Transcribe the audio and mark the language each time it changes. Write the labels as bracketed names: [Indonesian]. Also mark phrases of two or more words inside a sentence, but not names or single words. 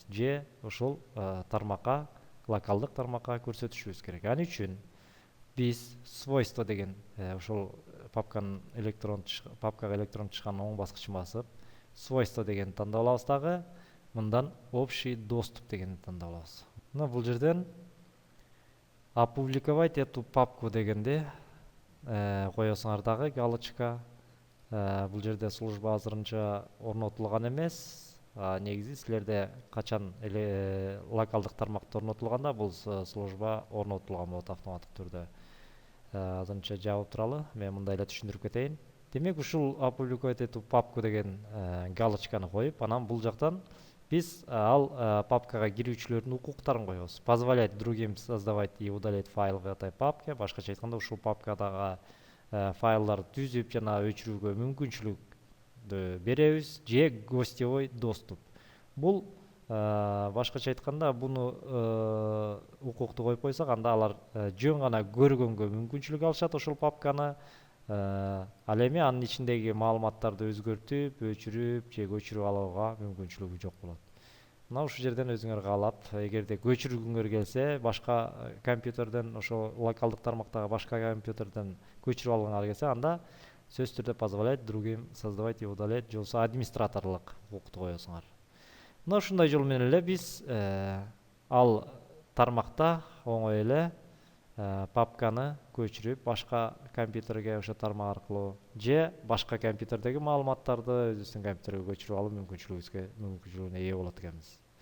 [Kyrgyz] Же ошол тармакка, локалдык тармакка көрсөтүшүбүз керек. Ал үчүн биз свойство деген ошол папкага электрон чыккан оң баскычын басып, свойство деген тандап алабыз дагы, мындан [Russian] общий доступ [Kyrgyz] дегенди тандап алабыз. Мына бул жерден [Russian] опубликовать эту папку [Kyrgyz] дегенди коесуңар дагы галочка. Бул жерде служба азырынча орнотулган эмес. Негизи силерде качан локалдык тармакта орнотулганда бул служба орнотулган болот автоматтык түрдө. Азырынча жабып туралы, мен мындай эле түшүндүрүп кетейин. Демек, ушул [Russian] опубликовать эту папку [Kyrgyz] деген галочканы коюп, анан бул жактан биз ал папкага кирүүчүлөрдүн укуктарын коебуз. [Russian] Позволять другим создавать и удалять файл в этой папке. [Kyrgyz] Башкача айтканда, ушул папкадагы файлдарды түзүп жана өчүрүүгө мүмкүнчүлүк беребиз. [Russian] Же гостевой доступ. [Kyrgyz] Бул башкача айтканда, буну укукту коюп койсок, анда алар жөн гана көргөнгө мүмкүнчүлүк алышат ошол папканы. Ал эми анын ичиндеги маалыматтарды өзгөртүп, өчүрүп же көчүрүп алууга мүмкүнчүлүгү жок болот. Мына ушул жерден өзүңөр каалап, эгерде көчүргүңөр келсе, башка компьютерден, ошо локалдык тармактагы башка компьютерден көчүрүп алгыңар келсе, анда сөзсүз түрдө [Russian] позволять другим создавать и удалять, [Kyrgyz] же болбосо администраторлук укукту коесуңар. Мына ушундай жол менен эле биз ал тармакта оңой эле папканы көчүрүп башка компьютерге ошо тармак аркылуу же башка компьютердеги маалыматтарды өзүбүздүн компьютерге көчүрүп алуу мүмкүнчүлүгүнө ээ болот экенбиз.